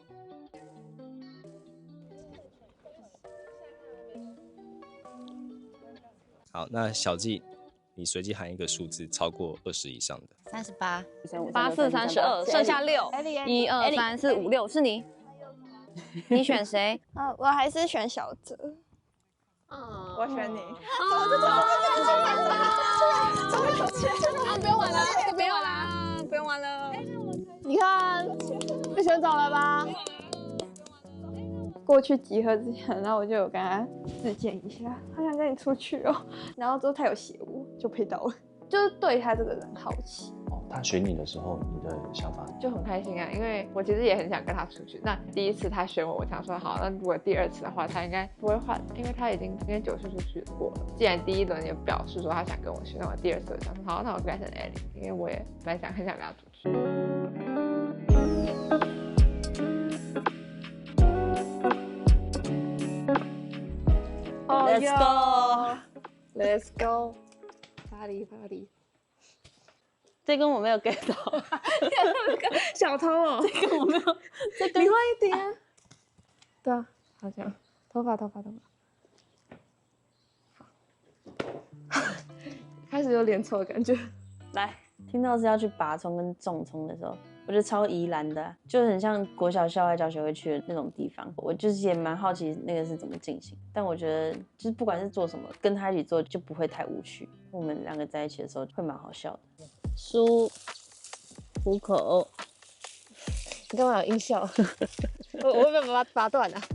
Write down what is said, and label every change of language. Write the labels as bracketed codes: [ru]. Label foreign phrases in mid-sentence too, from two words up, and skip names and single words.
[zh] 好，那小紀，你隨機喊一個數字超過20以上的。 38、 8、4、32，剩下6。1、2、3、4、5、6，是你。你選誰？我還是選小澤。我選你。不用玩了，不用玩了，不用玩了。你看，被选走了吧？过去集合之前，然後我就有跟他自薦一下，他想跟你出去哦。然後之後他有寫我，就配到了，就是對他這個人好奇。他選你的時候，你的想法就很開心啊，因為我其實也很想跟他出去。那第一次他選我，我想說好，那如果第2次的話，他應該不會換，因為他已經跟9次出去過了。既然第1輪也表示說他想跟我去，那我第2次我想說好，那我改成 Ellie， 因為我也本來很想跟他出去。 [en] Let's go，Let's go， Party。 [zh] 這跟我沒有 get 到，小偷哦，這跟我沒有，這跟你换一點啊，对啊，好像頭髮，好，開始有臉臭的感覺。來，聽到是要去拔蔥跟種蔥的時候，我覺得超宜蘭的，就很像國小校外教學會去的那種地方。我就是也蠻好奇那個是怎麼進行，但我覺得就是不管是做什麼，跟他一起做就不會太無趣。我們2個在一起的時候會蠻好笑的。書虎口，你幹嘛有音效？我会不会拔斷啊？